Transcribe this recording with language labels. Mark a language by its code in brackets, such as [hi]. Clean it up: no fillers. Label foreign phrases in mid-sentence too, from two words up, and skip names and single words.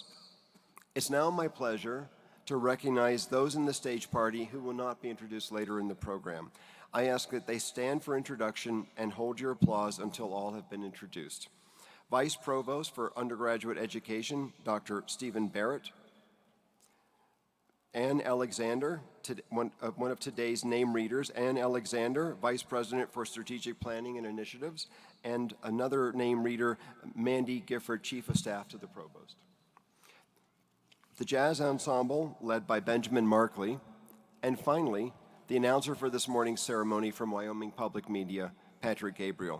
[en] It's now my pleasure to recognize those in the stage party who will not be introduced later in the program. I ask that they stand for introduction and hold your applause until all have been introduced. Vice Provost for Undergraduate Education, Dr. Stephen Barrett. Ann Alexander, one of today's name readers, Ann Alexander, Vice President for Strategic Planning and Initiatives, and another name reader, Mandy Gifford, Chief of Staff to the Provost. The Jazz Ensemble, led by Benjamin Markley, and finally, the announcer for this morning's ceremony from Wyoming Public Media, Patrick Gabriel.